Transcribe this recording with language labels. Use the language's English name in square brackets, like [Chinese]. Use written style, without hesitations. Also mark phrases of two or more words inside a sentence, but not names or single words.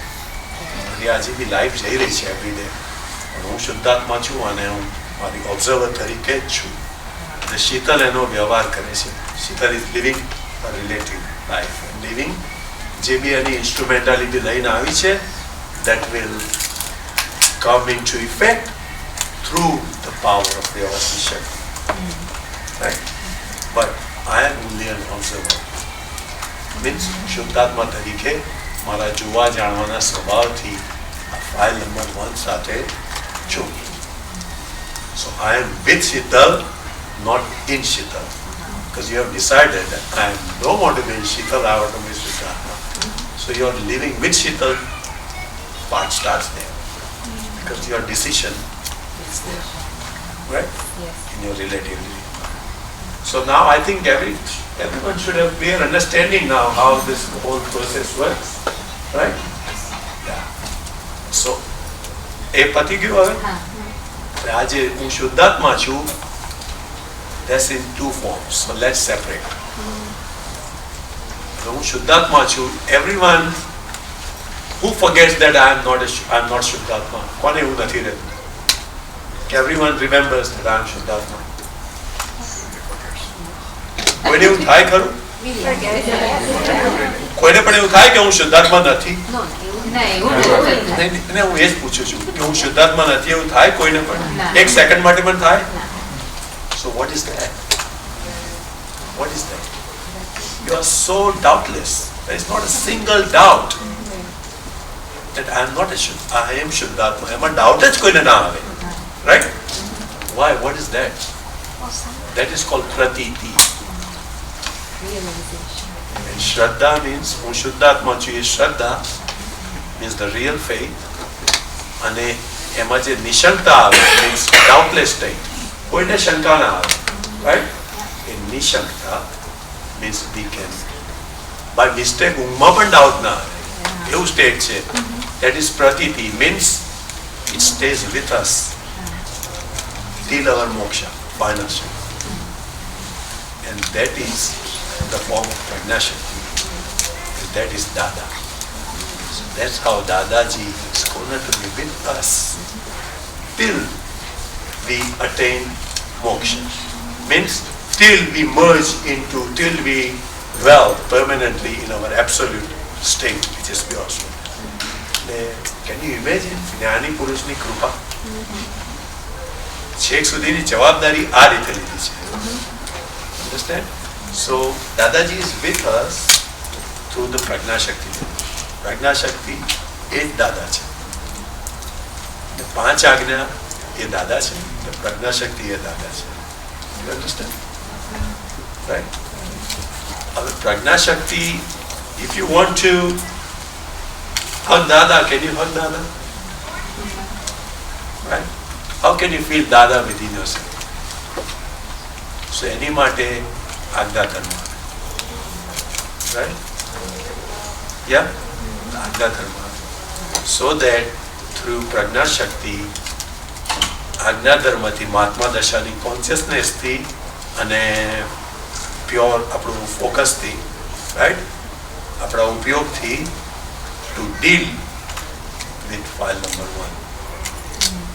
[Gujarati] મારી આજે બી લાઈફ જઈ રહી છે એવરીડે, પણ હું શુદ્ધાત્મા છું અને હું મારી ઓબ્ઝર્વર તરીકે જ છું. અને શીતલ એનો વ્યવહાર કરે છે. [English] Shital is living a relative life, living [Gujarati] જે બી એની ઇન્સ્ટ્રુમેન્ટાલિટી લઈને આવી છે, [English] that will come into effect through the power of the Avasti Shakti. Right? But I am only an observer. [Gujarati] Means શુદ્ધાત્મા તરીકે મારા જોવા જાણવાના સ્વભાવથી આ [English] file number [Gujarati] 1 સાથે છું. [English] So I am with Shital, not in Shital. Because you have decided that I don't want to be in Shital, I want to be Shuddhatma. So you are living with Shital, part starts there. Because your decision is there. Right? Yes. In your relative living. So now I think everyone should have clear understanding now how this whole process works. Right? Yeah. So, [Gujarati] એ પતી ગયું હવે? આજે હું શુદ્ધાત્મા છું, [English] that's in 2 forms. So let's separate. [Gujarati] હું શુદ્ધાત્મા છું, [English] everyone who forgets that I am not શુદ્ધાત્મા, [Gujarati] કોને એવું નથી રહેતું? [English] Everyone remembers that I am શુદ્ધાત્મા. [Gujarati] કોઈને એવું થાય ખરું? કોઈને પણ એવું થાય કે હું શુદ્ધાત્મા નથી? એને હું એ જ પૂછું છું કે હું શુદ્ધાત્મા નથી, એવું થાય કોઈને પણ? એક સેકન્ડ માટે પણ થાય? [English] So what is that? What is that? You are so doubtless. There is not a single doubt that I am not I am શુદ્ધાત્મા. [Gujarati] એમાં ડાઉટ જ કોઈને ના આવે. [English] Right? Why? What is that? That is called pratiti. And Shraddha means [Gujarati] હું શુદ્ધાત્મા છું, એ શ્રદ્ધા [English] means the real faith. [Gujarati] અને એમાં જે નિશંકતા આવે [English] means doubtless state. [Gujarati] કોઈને શંકા ના આવે. Right? એ નિશંકતા [English] means we can by mistake [Gujarati] ઊંઘમાં પણ ડાઉટ ના આવે એવું સ્ટેટ છે. [English] That is pratiti, means it stays with us till our moksha, final state. And that is the form of Pragnashakti. And that is Dada. So that's how Dadaji is going to be with us till we attain moksha. Means till we merge into, till we dwell permanently in our absolute state, which is pure soul. Can you imagine [Gujarati] જ્ઞાની પુરુષની કૃપા? છેક સુધીની જવાબદારી આ રીતે લીધી છે. [English] Understand? So Dadaji is with us through the Pragnashakti. [Gujarati] Pragnashakti એ જ દાદા છે. 5 આજ્ઞા એ દાદા છે, પ્રજ્ઞાશક્તિ એ દાદા છે. [English] You understand? Right? [Gujarati] હવે પ્રજ્ઞાશક્તિ, [English] if you want to Hug Dada. Can you hug Dada? Right? How can you feel Dada within yourself? [Gujarati] So એની માટે આજ્ઞા કરવા. [English] Right? Yeah? [Gujarati] આજ્ઞા કરવા. [English] So that through prajna shakti, [Gujarati] આજ્ઞા ધર્મથી મહાત્મા દશાની કોન્શિયસનેસથી અને પ્યોર આપણું ફોકસથી, રાઈટ, આપણા ઉપયોગથી [English] to deal with file number 1.